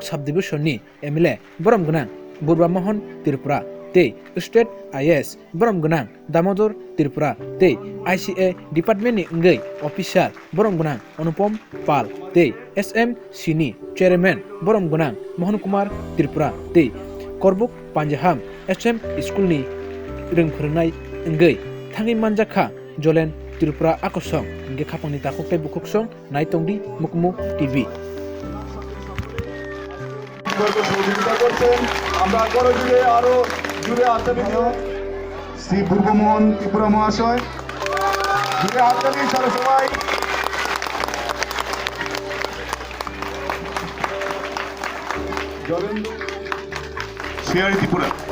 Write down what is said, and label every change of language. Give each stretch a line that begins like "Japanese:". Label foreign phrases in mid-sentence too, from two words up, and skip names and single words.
Kok Borok: subdivision ni MLA borom gnang Burba Mohon Tripura tei State IS borom gnang Damodar Tripura tei ICA Department ni wngui officer borom gnang Anupom Pal tei SMC ni chairman borom gnang Mohan Kumar Tripura tei korbuk panjaham SM School ni rungphurnai wngui thangui manjakha Jolen Tripura akosong ge khapangni takoktai bukuksong naitongdi Mukumu TV
Bangla: আমরা আরো জুড়ে আরো জুড়ে হাততালি শ্রী পূর্বমোহন ত্রিপুরা মহাশয় জুড়ে হাততালি সারা সবাই জলেন্দু শেয়ারি ত্রিপুরা